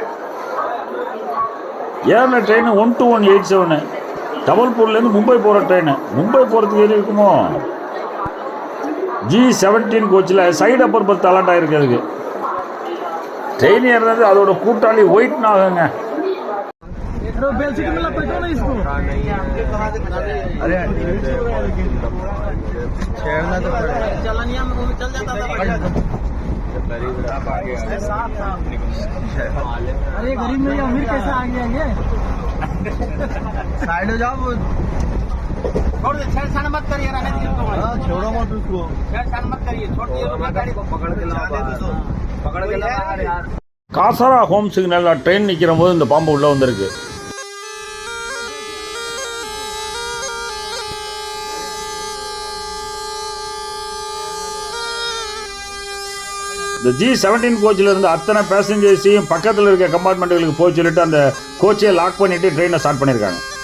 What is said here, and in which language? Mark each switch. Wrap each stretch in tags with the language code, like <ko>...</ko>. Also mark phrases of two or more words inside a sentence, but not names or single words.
<ta>ஏறின ட்ரெயின் 12187 ஜபல்பூர்லேருந்து மும்பை போகிற ட்ரெயின். மும்பை போகிறதுக்கு ஏறி இருக்குமோ. G17 கோச்சில்</ta> <en>side upper berth alert</en> <ta>ஆகிருக்கு. அதுக்கு ட்ரெயின் ஏறினது அதோட கூட்டாளி ஒயிட் நாகுங்க.</ta> <hi>अरे गरीब में अमीर कैसे आ गया ये? साइड हो जाओ, छोड़ दे, छेड़छाड़ मत करिए, रहने दीजिए उसको। छोड़ो मत उसको, छेड़छाड़ मत करिए, छोड़ दीजिए गाड़ी को, पकड़ के लाओ, पकड़ के लाओ यार।</hi> <ta>காசாரா ஹோம் சிக்னலில் ட்ரெயின் நிற்கிற போது இந்த பாம்பு உள்ளே வந்திருக்கு. இந்த G17 கோச்சில் இருந்து அத்தனை பேசஞ்சர்ஸையும் பக்கத்தில் இருக்க கம்பார்ட்மெண்ட்டுகளுக்கு போய் சொல்லிட்டு அந்த கோச்சையை லாக் பண்ணிவிட்டு ட்ரெயினை ஸ்டார்ட் பண்ணியிருக்காங்க.</ta>